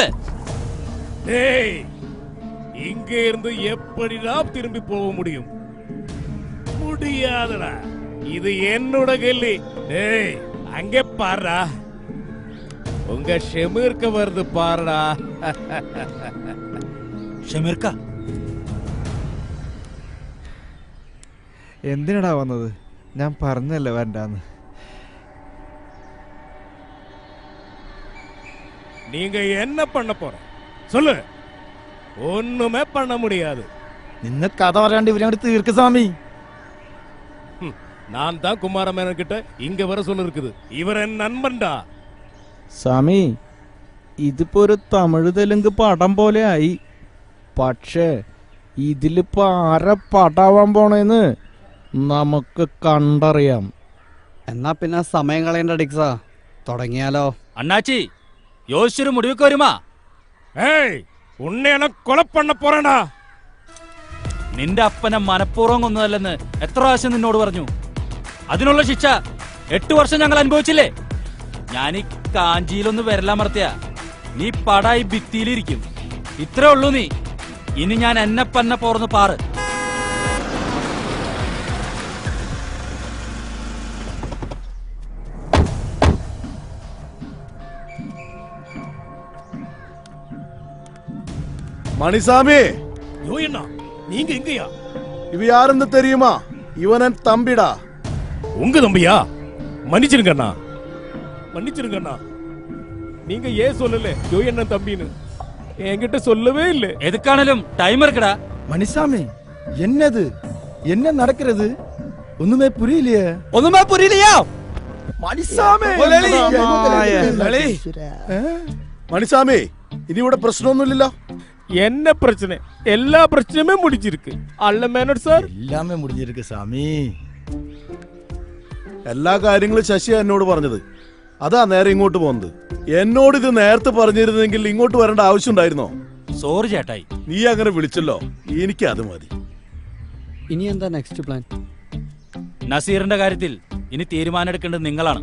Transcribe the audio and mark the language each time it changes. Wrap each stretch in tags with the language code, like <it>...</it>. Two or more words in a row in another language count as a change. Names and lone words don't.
<ta>டேய், இங்க இருந்து எப்படிடா திரும்பி போக முடியும்? முடியாதடா. இது என்னோட கல்லி. டேய், அங்கே பாருடா. உங்க ஷெமீர்க்க வருது பாருடா.</ta> <ml>ഷെമീർക്ക എന്തിനടാ വന്നത്? ഞാൻ പറഞ്ഞല്ലേ വേണ്ടാന്ന്.</ml> <ta>நீங்க என்ன பண்ண போற சொல்லு. ஒண்ணுமே பண்ண முடியாது.</ta> <ml>നിന്നെ കഥ പറയാണ്ട് ഇവരങ്ങോട്ട് തീർക്ക് സ്വാമി.</ml> <ta>நான் தான் குமாரமேனன் கிட்ட இங்க வர சொல்ல இருக்குது. இவர் என் நண்பன்டா.</ta> <ml>സ്വാമി, ഇതിപ്പോ ഒരു തമിഴ് തെലുങ്ക് പടം പോലെ ആയി. പക്ഷേ ഇതിലിപ്പോ ആരെ പടാവാൻ പോണേന്ന് നമുക്ക് കണ്ടറിയാം. എന്നാ പിന്നെ സമയം കളയണ്ട ഡിക്സാ, തുടങ്ങിയാലോ?</ml> <ta>அண்ணாச்சி யோசிச்சு முடிவுக்கு வருமா? ஏய் உன்னை நான் கொலை பண்ண போறேன்டா.</ta> <ml>നിന്റെ അപ്പനെ മനഃപൂർവ്വം കൊന്നതല്ലെന്ന് എത്ര പ്രാവശ്യം നിന്നോട് പറഞ്ഞു? അതിനുള്ള ശിക്ഷ 8 വർഷം ഞങ്ങൾ അനുഭവിച്ചില്ലേ? ഞാൻ ഈ കാഞ്ചിയിലൊന്ന് വരലാമർത്തിയ നീ പടായി ഭിത്തിയിലിരിക്കും. ഇത്രേ ഉള്ളൂ നീ. ഇനി ഞാൻ എന്നെ പന്നെ പോർന്ന് പാറ്.</ml> <ta>மணிசாமி, யோ என்ன நீங்க எங்கயா? இவ யாருன்னு தெரியுமா? இவன் என் தம்பிடா. உங்க தம்பியா? மன்னிச்சிருங்கண்ணா, மன்னிச்சிருங்கண்ணா. நீங்க ஏன் சொல்லல யோ என்ன தம்பின்னு? என்கிட்ட சொல்லவே இல்லை. எதுக்கானாலும் டைம் இருக்குடா. மணிசாமி, என்னது என்ன நடக்கிறது? ஒண்ணுமே புரியலையே.</ta> <ml>ഒന്നുമേ പുരിയില്ലയോ?</ml> <ta>மணிசாமி,</ta> <ml>மணிசாமி, இனி ഇവിടെ പ്രശ്നമൊന്നുമില്ലല്ലോ?</ml> <ta>என்ன பிரச்சனை? எல்லா பிரச்சனையுமே முடிஞ்சிருக்கு. அல்ல மேனட் சார், எல்லாமே முடிஞ்சிருக்கு சாமி.</ta> <ml>എല്ലാ കാര്യങ്ങളും ശശി എന്നോട് പറഞ്ഞത്. അതാ നേരെ ഇങ്ങോട്ട് പോകുന്നത്. എന്നോട് ഇത് നേരത്തെ പറഞ്ഞിരുന്നെങ്കിൽ ഇങ്ങോട്ട് വരേണ്ട ആവശ്യം ഉണ്ടായിരുന്നോ? സോറി ചേട്ടായി. നീ അങ്ങനെ വിളിച്ചല്ലോ, എനിക്ക് അത് മതി. ഇനി എന്താ നെക്സ്റ്റ് പ്ലാൻ? നസീറിന്റെ കാര്യത്തിൽ ഇനി തീരുമാനം എടുക്കേണ്ടത് നിങ്ങളാണ്.</ml>